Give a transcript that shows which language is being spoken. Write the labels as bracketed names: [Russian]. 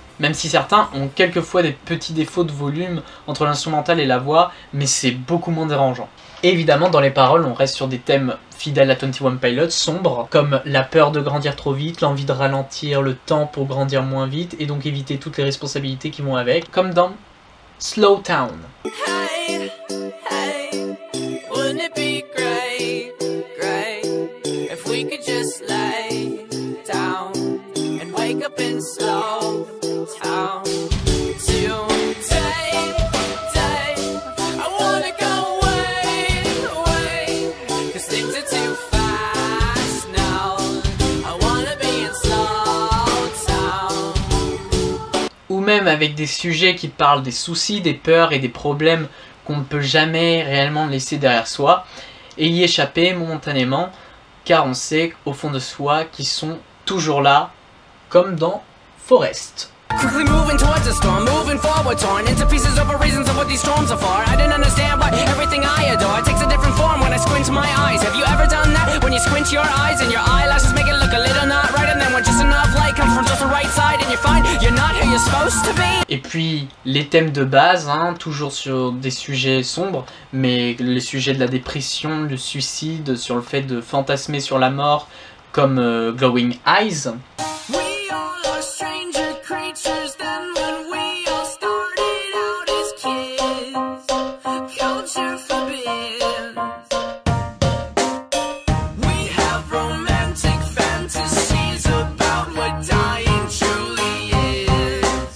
[French] Même si certains ont quelquefois des petits défauts de volume entre l'instrumental et la voix, mais c'est beaucoup moins dérangeant. Et évidemment, dans les paroles, on reste sur des thèmes fidèles à 21 Pilots, sombres, comme la peur de grandir trop vite, l'envie de ralentir le temps pour grandir moins vite, et donc éviter toutes les responsabilités qui vont avec, comme dans Slow Town. [English] Hey, hey, wouldn't it be great, great, if we could just lay down and wake up in slow town today, day, I wanna go away, cause things are too fast now, I wanna be in slow town. [French] Ou même avec des sujets qui parlent des soucis, des peurs et des problèmes qu'on ne peut jamais réellement laisser derrière soi, et y échapper momentanément, car on sait au fond de soi qu'ils sont toujours là, comme dans Forest. [English] Quickly moving towards a storm, moving forward, torn into pieces over reasons of what these storms are for. I didn't understand why everything I adore takes a different form when I squint my eyes. Have you ever done that? When you squint your eyes and your eyelashes make it look a little not right, and then when just enough light comes from just the right side and you find you're not who you're supposed to be. [French] Et puis les thèmes de base, hein, toujours sur des sujets sombres, mais les sujets de la dépression, du suicide, sur le fait de fantasmer sur la mort, comme Glowing Eyes. [English] We all are stranger creatures than when we all started out as kids. Culture forbids. We have romantic fantasies about what dying truly is.